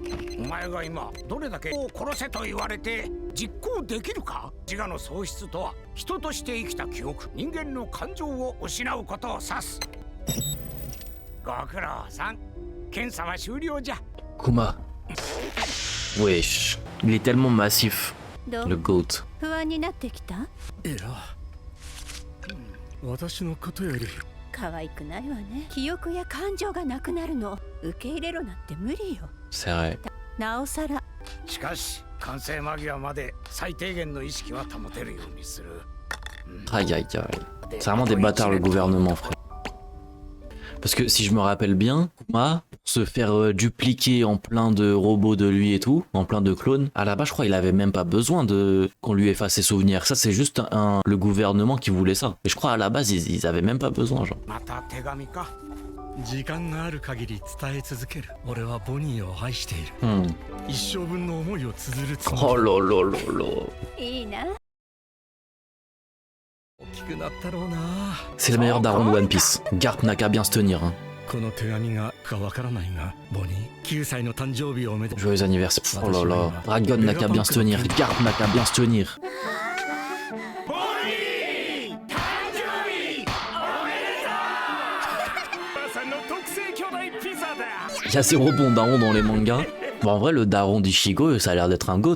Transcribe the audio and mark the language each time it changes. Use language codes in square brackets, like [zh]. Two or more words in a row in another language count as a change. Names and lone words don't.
[fr] Kuma. Wesh, il est tellement massif, le GOAT. [ja] 可愛くないわね記憶や感情がなくなるの受け入れろなんて無理よ [fr] C'est vrai. [ja] なおさらしかし完成間際まで最低限の意識は保てるようにする [fr] Aïe aïe aïe. C'est vraiment des bâtards le gouvernement, frère. Parce que si je me rappelle bien, Kuma, pour se faire dupliquer en plein de robots de lui et tout, en plein de clones, à la base je crois il avait même pas besoin de qu'on lui efface ses souvenirs. Ça c'est juste le gouvernement qui voulait ça. Et je crois à la base ils avaient même pas besoin genre. [ja] 時間がある限り伝え続ける俺はボニーを愛している、一生分の思いを綴るつもり [fr] Oh là là là là. [ja] いいな [fr] C'est le meilleur daron de One Piece. Garp n'a qu'à bien se tenir. Hein. [ja] この手紙がかわからないがボニー9歳の誕生日をめで [fr] Joyeux anniversaire. Oh là là. Dragon n'a qu'à bien se tenir. Garp n'a qu'à bien se tenir. Il y a zéro bon daron dans les mangas. Bon, en vrai, le daron d'Ichigo, ça a l'air d'être un goat.